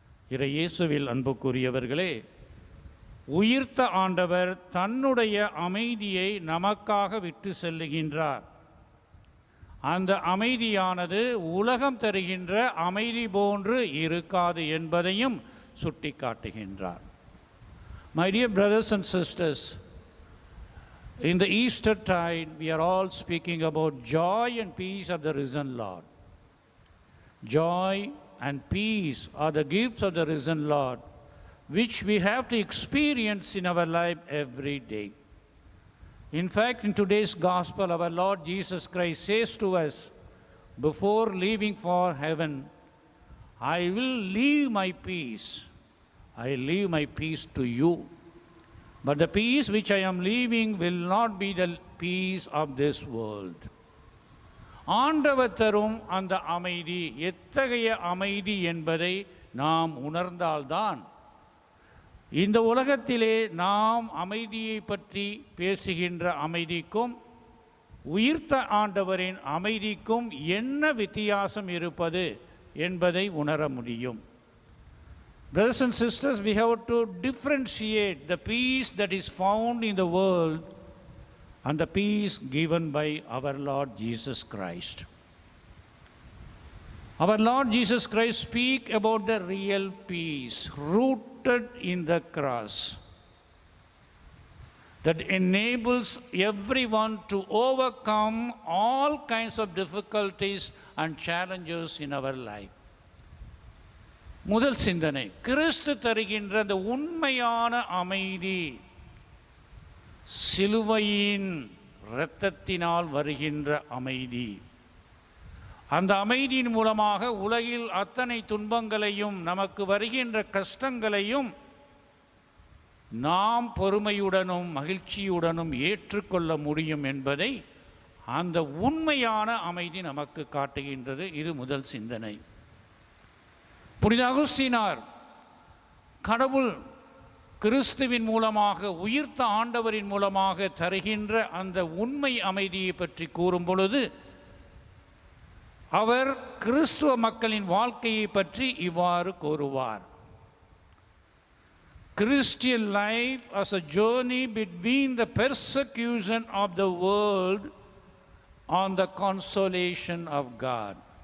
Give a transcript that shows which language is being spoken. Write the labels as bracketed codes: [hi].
[ta] இயேசுவில் அன்புக்குரியவர்களே, உயிர்த்த ஆண்டவர் தன்னுடைய அமைதியை நமக்காக விட்டு செல்லுகின்றார். அந்த அமைதியானது உலகம் தருகின்ற அமைதி போன்று இருக்காது என்பதையும் சுட்டிக்காட்டுகின்றார். [en] My dear brothers and sisters, in the Easter tide, we are all speaking about joy and peace of the risen Lord. Joy and peace are the gifts of the risen Lord, which we have to experience in our life every day. In fact, in today's gospel, our Lord Jesus Christ says to us, before leaving for heaven, I will leave my peace. I leave my peace to you. But the peace which I am leaving will not be the peace of this world. [ta] ஆண்டவர் தரும் அந்த அமைதி எத்தகைய அமைதி என்பதை நாம் உணர்ந்தால்தான் இந்த உலகத்திலே நாம் அமைதியை பற்றி பேசுகின்ற அமைதிக்கும் உயிர்த்த ஆண்டவரின் அமைதிக்கும் என்ன வித்தியாசம் இருப்பது என்பதை உணர முடியும். [en] Brothers and sisters, we have to differentiate the peace that is found in the world and the peace given by our Lord Jesus Christ. Our Lord Jesus Christ speaks about the real peace rooted in the cross that enables everyone to overcome all kinds of difficulties and challenges in our life. [ta] முதல் சிந்தனை, கிறிஸ்து தருகின்ற அந்த உண்மையான அமைதி சிலுவையின் இரத்தத்தினால் வருகின்ற அமைதி. அந்த அமைதியின் மூலமாக உலகில் அத்தனை துன்பங்களையும் நமக்கு வருகின்ற கஷ்டங்களையும் நாம் பொறுமையுடனும் மகிழ்ச்சியுடனும் ஏற்றுக்கொள்ள முடியும் என்பதை அந்த உண்மையான அமைதி நமக்கு காட்டுகின்றது. இது முதல் சிந்தனை. புனித அகுஸ்தீனார் கடவுள் கிறிஸ்துவின் மூலமாக உயிர்த்த ஆண்டவரின் மூலமாக தருகின்ற அந்த உண்மை அமைதியை பற்றி கூறும் பொழுது அவர் கிறிஸ்துவ மக்களின் வாழ்க்கையை பற்றி இவ்வாறு கூறுவார். [en] Christian life as a journey between the persecution of the world and the consolation of God.